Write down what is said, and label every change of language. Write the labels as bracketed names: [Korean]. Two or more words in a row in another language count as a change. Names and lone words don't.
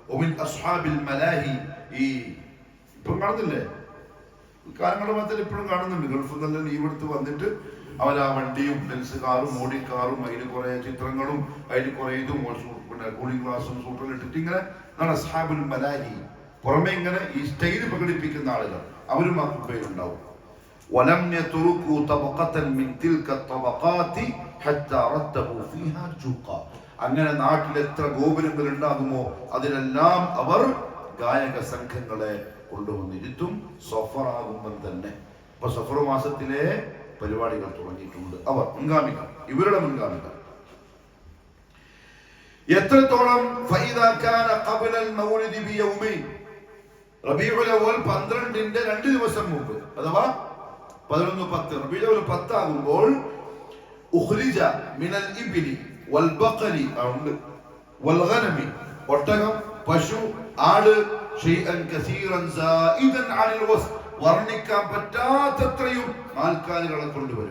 [Malayalam] ഈ ഇപ്പം കാണുന്നില്ലേ, കാലങ്ങളുടെ മധ്യത്തിൽ ഇപ്പോഴും കാണുന്നുണ്ട്. ഗൾഫിൽ നല്ല ലീവ് എടുത്ത് വന്നിട്ട് അവർ ആ വണ്ടിയും ബെൻസ് കാറും മോഡി കാറും അതിൽ കുറെ ചിത്രങ്ങളും അതിൽ കുറെ ഇതും പിന്നെ [English] cooling glass [Malayalam] സൂട്ടറും ഇട്ടിട്ട് ഇങ്ങനെ [Arabic] أصحاب الملاهي, [Malayalam] പുറമെ ഇങ്ങനെ ഈ സ്റ്റൈൽ പ്രകടിപ്പിക്കുന്ന ആളുകൾ, അവരും ആ കുബ്ബയിലുണ്ടാവും. [Arabic] ولم يتركوا طبقة من تلك الطبقات حتى رتبوا فيها جوقا. [Malayalam] അങ്ങനെ നാട്ടിൽ എത്ര ഗോപുരങ്ങൾ ഉണ്ടാകുമോ അതിലെല്ലാം അവർ ഗായക സംഘങ്ങളെ കൊണ്ടുവന്നിരുത്തും. സഫറാകുമ്പോൾ തന്നെ. അപ്പൊ സഫർ മാസത്തിലെ പരിപാടികൾ തുടങ്ങിയിട്ടുണ്ട്. അവർ മുൻഗാമികൾ, ഇവരുടെ മുൻഗാമികൾ എത്രത്തോളം റബീഉൽ അവ്വൽ 12ന്റെ 2 ദിവസം മുമ്പ്, അഥവാ 11-10 റബീഉൽ അവ്വൽ 10 ആകുമ്പോൾ [Arabic] أخرج من الإبل والبقر والغنم, [Malayalam] ഒട്ടകം, പശു, ആട്, [Arabic] شيئا كثيرا زائدا عن الوص, [Malayalam] വർണ്ണിക്കാൻ പറ്റാത്തത്രയും നാൽക്കാലികളെ കൊണ്ടുവരും.